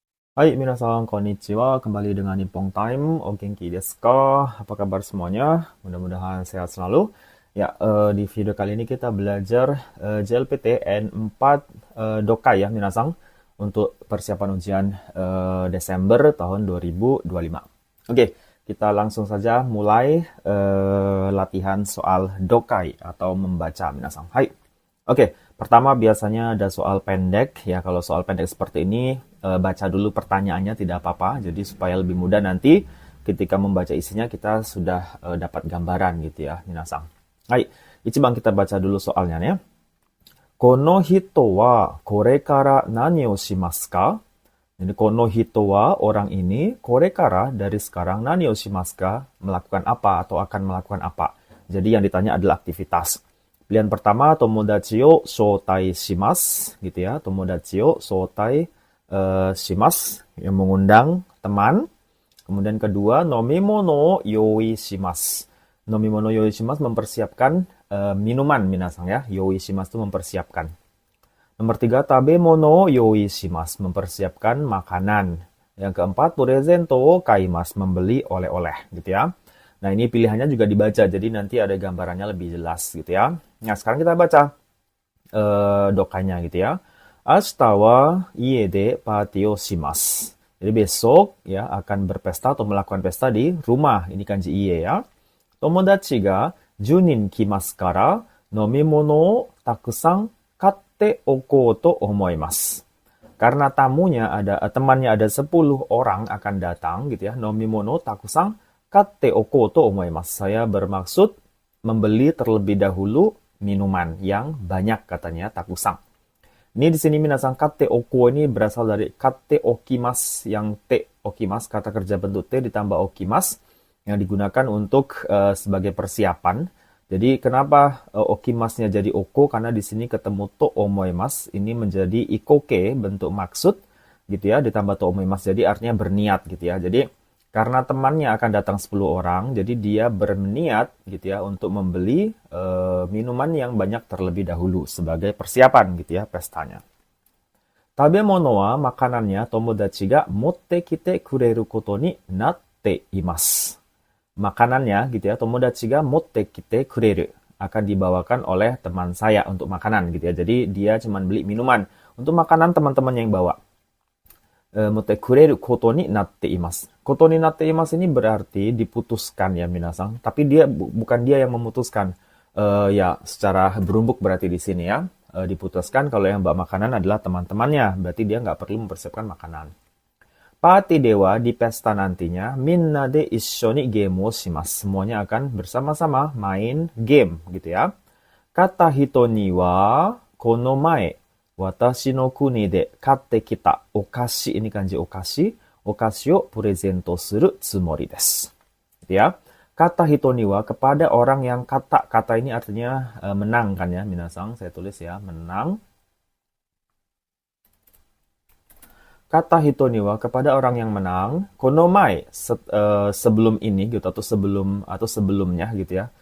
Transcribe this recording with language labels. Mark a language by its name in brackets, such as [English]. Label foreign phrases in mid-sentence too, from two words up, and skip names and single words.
[Japanese] はい、皆さん、こんにちは. [Indonesian] Kembali dengan Nippon Time. [Japanese] お元気ですか? [Indonesian] Apa kabar semuanya? Mudah-mudahan sehat selalu. Ya, di video kali ini kita belajar JLPT N4 Dokai ya, minasan, untuk persiapan ujian Desember tahun 2025. Oke, kita langsung saja mulai latihan soal Dokai atau membaca, minasan. Hai. Oke, pertama biasanya ada soal pendek ya. Kalau soal pendek seperti ini baca dulu pertanyaannya tidak apa-apa. Jadi supaya lebih mudah nanti ketika membaca isinya kita sudah dapat gambaran gitu ya, minasang. [Japanese] はい、一番 [Indonesian] kita baca dulu soalnya ya. [Japanese] この人はこれから何をしますか? [Indonesian] Jadi [Japanese] この人は [Indonesian] orang ini, [Japanese] これから [Indonesian] dari sekarang, [Japanese] 何をしますか? [Indonesian] Melakukan apa atau akan melakukan apa. Jadi yang ditanya adalah aktivitas. Pilihan pertama, [Japanese] 友達を招待します, [Indonesian] gitu ya. [Japanese] 友達を招待します, [Indonesian] yang mengundang teman. Kemudian kedua, [Japanese] 飲み物を用意します. 飲み物用意します [Indonesian] mempersiapkan minuman, minasang ya. [Japanese] 用意します [Indonesian] itu mempersiapkan. Nomor tiga, [Japanese] 食べ物を用意します, [Indonesian] mempersiapkan makanan. Yang keempat, [Japanese] プレゼントを買います, [Indonesian] membeli oleh-oleh, gitu ya. Nah, ini pilihannya juga dibaca, jadi nanti ada gambarannya lebih jelas gitu ya. Nah, sekarang kita baca dokanya gitu ya. [Japanese] 明日は家でパーティーをします. [Indonesian] Jadi besok ya akan berpesta atau melakukan pesta di rumah. Ini kanji ie ya. [Japanese] Tomodachi ga 10人来ますから、飲み物をたくさん買っておこうと思います。 [Indonesian] Karena temannya ada 10 orang akan datang gitu ya. [Japanese] 飲み物たくさん買っておこうと思います. [Indonesian] Saya bermaksud membeli terlebih dahulu minuman yang banyak katanya takusang. Ini di sini minasang [Japanese] 買っておこ [Indonesian] ini berasal dari [Japanese] 買っておきます, [Indonesian] yang [Japanese] ておきます, [Indonesian] kata kerja bentuk te ditambah okimas yang digunakan untuk sebagai persiapan. Jadi kenapa okimasnya jadi oko? Karena di sini ketemu [Japanese] と思います, [Indonesian] ini menjadi ikoke, bentuk maksud gitu ya, ditambah [Japanese] と思います, [Indonesian] jadi artinya berniat gitu ya. Jadi karena temannya akan datang 10 orang, jadi dia berniat gitu ya untuk membeli minuman yang banyak terlebih dahulu sebagai persiapan gitu ya pestanya. [Japanese] 食べ物は makanannya 友達が持ってきてくれることになっています. [Indonesian] Makanannya gitu ya, [Japanese] 友達が持ってきてくれる, [Indonesian] akan dibawakan oleh teman saya untuk makanan gitu ya. Jadi dia cuma beli minuman. Untuk makanan teman-teman yang bawa. [Japanese] 持ってくれることになっています. ことになっています [Indonesian] ini berarti diputuskan ya minasang. Tapi dia bukan dia yang memutuskan. Ya secara berumbuk berarti di sini ya. Diputuskan kalau yang bawa makanan adalah teman-temannya. Berarti dia nggak perlu mempersiapkan makanan. [Japanese] パーティーでは [Indonesian] di pesta nantinya, [Japanese] みんなで一緒にゲームをします. [Indonesian] Semuanya akan bersama-sama main game gitu ya. [Japanese] 勝った人にはこの前私の国で買ってきたお菓子, [Indonesian] ini kanji [Japanese] okashi, お菓子をプレゼントするつもりです. [Indonesian] Gitu ya. [Japanese] 勝った人には, [Indonesian] kepada orang yang kata ini artinya menang kan ya minasang, saya tulis ya, menang. [Japanese] 勝った人には, [Indonesian] kepada orang yang menang, konomai, sebelum ini gitu, atau sebelumnya gitu ya.